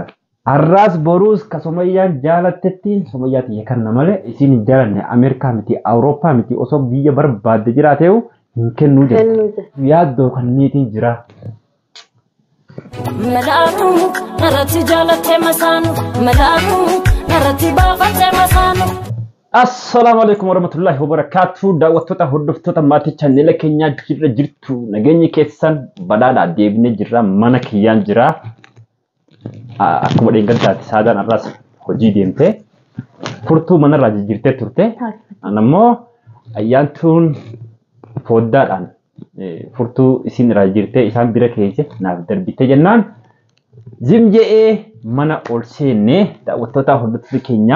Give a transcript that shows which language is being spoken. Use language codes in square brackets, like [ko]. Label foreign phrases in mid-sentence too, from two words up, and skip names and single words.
[om] Arraas boruus ka Somayyaan jaalattettiin Somayyaa tiyya kanna malee isin hin jaalanne Ameerikaa miti Awurooppaa miti osoo biyya barbaadde jiraateewu hin kennuu jedha. Yaaddoo kanniitiin jira. Madaatu narratti jaalattee masaanu madaatu narratti baafattee masaanu. [ar] السلام عليكم ورحمة الله وبركاته. [om] Daawwattoota hordoftoota maatii chaanela keenyaa jirtu nageenyi keessan badhaadhaa deebinee jirra mana kiyyaan jira. Akkuma dheengaddaatti saadaan arraas hojii deemtee furtuu manarraa jijjiirtee turte. Anammoo ayyaantuun fooddaadhaan furtuu isin irraa jijjiirtee isaan bira keesse naaf darbite jennaan zim je'ee mana ol seennee daawwattoota hordoftoota keenyaa.